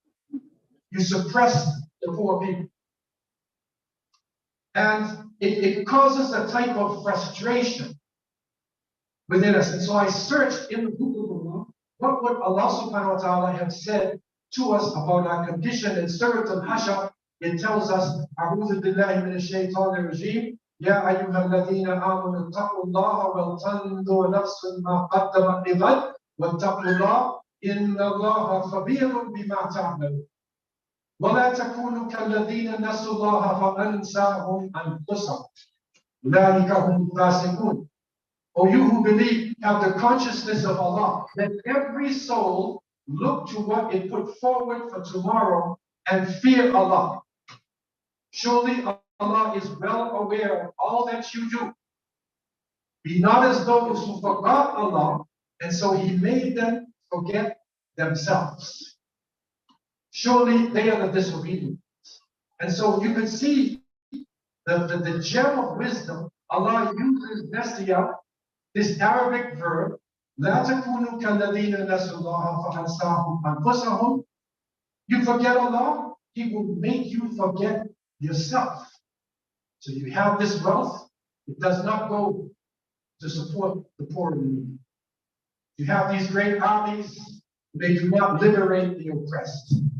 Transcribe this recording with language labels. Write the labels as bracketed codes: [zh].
[en] You suppress the poor people. And it causes a type of frustration within us. And so I searched in the book of Allah, what would Allah subhanahu wa ta'ala have said to us about our condition? In Surah Al-Hashr, it tells us, [ar] أعوذ بالله من الشيطان الرجيم يا أيها الذين آمنوا اتقوا الله ولتنظر نفس ما قدمت لغد واتقوا الله إن الله خبير بما تعملون ولا تكونوا كالذين نسوا الله فأنساهم أنفسهم أولئك هم الفاسقون. [en] O you who believe, have the consciousness of Allah. Let every soul look to what it put forward for tomorrow and fear Allah. Surely Allah is well aware of all that you do. Be not as those who forgot Allah, and so He made them forget themselves. Surely they are the disobedient. And so you can see the gem of wisdom. Allah uses nasiya, this Arabic verb, [ar] لا تكونوا كالذين نسوا الله فأنساهم أنفسهم. [en] You forget Allah, He will make you forget yourself. So you have this wealth, it does not go to support the poor and needy. You have these great armies, they do not liberate the oppressed.